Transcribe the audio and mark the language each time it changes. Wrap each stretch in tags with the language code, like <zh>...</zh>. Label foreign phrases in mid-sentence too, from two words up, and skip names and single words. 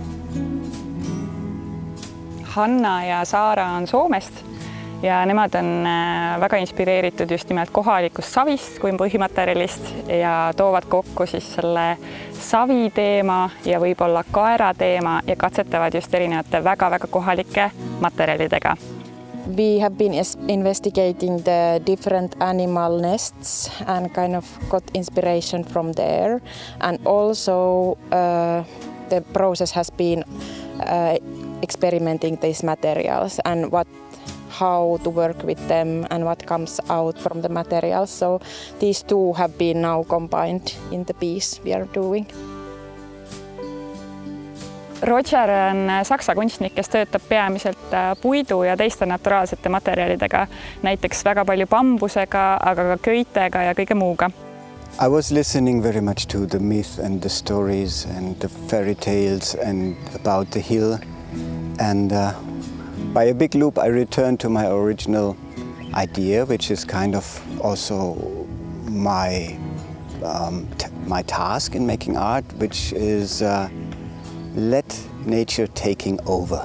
<et>Hanna ja Saara on Soomest ja nemad on väga inspireeritud just nimelt kohalikust savist kui põhimaterjalist ja toovad kokku siis selle savi teema ja võib-olla kaera teema ja katsetavad just erinevate väga-väga kohalike materjalidega.</et> <en>We have been investigating the different animal nests and kind of got inspiration from there. And also the process has been experimenting these materials and how to work with them and what comes out from the materials. So these two have been now combined in the piece we are doing.</en> <et>Roger on saksa kunstnik, kes töötab peamiselt puidu ja teiste naturaalsete materjalidega, näiteks väga palju bambusega, aga ka köitega ja kõige muuga.</et> <en>I was listening very much to the myth and the stories and the fairy tales and about the hill. And by a big loop, I returned to my original idea, which is kind of also my task in making art, which is let nature taking over.</en>